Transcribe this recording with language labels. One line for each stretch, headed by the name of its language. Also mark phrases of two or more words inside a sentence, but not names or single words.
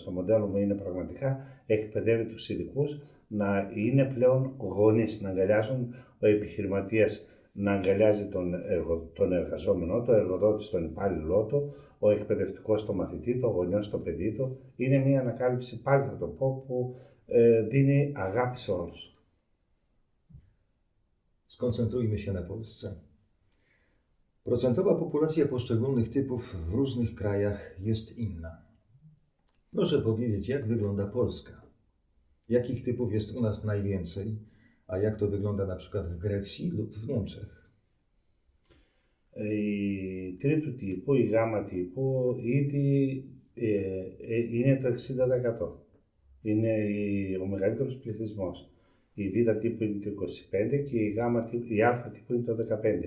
Greek: Το μοντέλο μου είναι πραγματικά εκπαιδεύει τους ειδικούς να είναι πλέον γονείς, να αγκαλιάζουν ο επιχειρηματίας, να αγκαλιάζει τον εργαζόμενό, το εργοδότη στον υπάλληλό του, ο εκπαιδευτικός στο μαθητή, το γονιό στο παιδί του. Είναι μια ανακάλυψη, πάλι θα το πω, που δίνει αγάπη σε όλους.
Polish: Skoncentrujmy się na Polsce. Procentowa populacja poszczególnych typów w różnych krajach jest inna. Proszę powiedzieć, jak wygląda Polska? Jakich typów jest u nas najwięcej, a jak to wygląda na przykład w Grecji lub w Niemczech?
Greek: Η τρίτου τύπου, η γάμα τύπου, ήδη είναι το 60%. Είναι ο μεγαλύτερος πληθυσμός. Η β τύπου είναι το 25% και η α τύπου είναι το 15%.